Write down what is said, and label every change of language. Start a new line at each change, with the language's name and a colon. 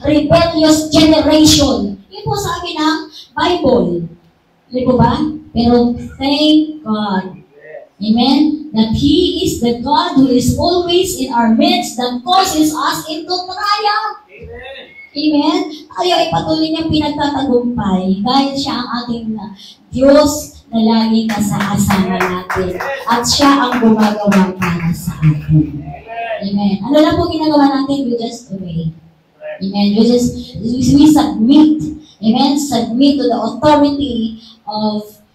English: Rebellious generation.
Filipino: Yun po sabi ng Bible. Di ba?
English: Pero thank God. Amen? That He is the God who is always in our midst that causes us into triumph. Amen?
Filipino: Tayo ay patuloy niyang pinagtatagumpay dahil siya ang ating Diyos na lagi kasama natin. At siya ang gumagawa para sa atin.
English: Amen.
Filipino: Ano lang po ginagawa natin?
English: We just obey. Amen. We submit. Amen. Submit to the authority of